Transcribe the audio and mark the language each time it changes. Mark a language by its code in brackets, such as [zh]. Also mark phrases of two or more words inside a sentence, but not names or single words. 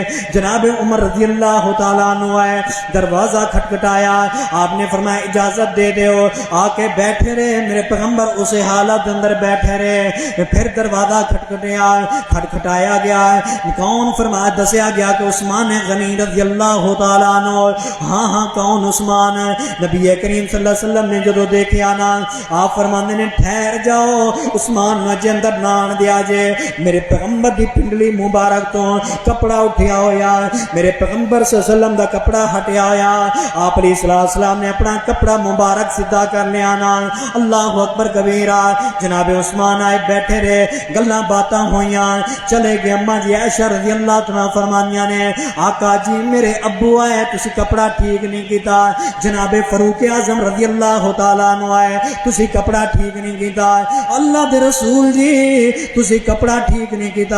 [pa] جناب عمر [ar] رضی اللہ تعالیٰ عنہ [pa] آئے، دروازہ کھٹکھٹایا، آپ نے فرمایا اجازت دے دیو، آ کے بیٹھے رہے، میرے پیغمبر اسی حالت اندر بیٹھے رہے۔ پھر دروازہ کھٹکھٹایا گیا، کون؟ فرمایا دسیا گیا کہ عثمان غنی [ar] رضی اللہ تعالیٰ عنہ۔ [pa] ہاں کون عثمان؟ نبی کریم [ar] صلی اللہ علیہ وسلم [pa] نے جدو دیکھیا نا، آپ فرماندے نے ٹھہر جاؤ، عثمان نو اجے اندر نان دیا جے۔ میرے پیغمبر دی پنڈلی مبارک تو کپڑا اٹھیا ہویا، میرے پیغمبر [ar] صلی اللہ علیہ وسلم [pa] دا کپڑا ہٹیا ہویا، آپ [ar] علیہ السلام [pa] نے اپنا کپڑا مبارک سیدھا کر لیا نا۔ [ar] اللہ اکبر کبیرہ۔ [pa] جناب عثمان آئے بیٹھے رہے، گلاں باتاں ہویاں، چلے گئے۔ اماں جی عائشہ [ar] رضی اللہ تعالیٰ [pa] فرمانیاں نے آقا جی میرے ابو آئے، تسی کپڑا ٹھیک نہیں کیتا۔ جناب فاروق اعظم [ar] رضی اللہ تعالیٰ عنہ [pa] آئے، تسی کپڑا ٹھیک نہیں کیتا۔ اللہ دے رسول جی تسی کپڑا ٹھیک نہیں کیتا۔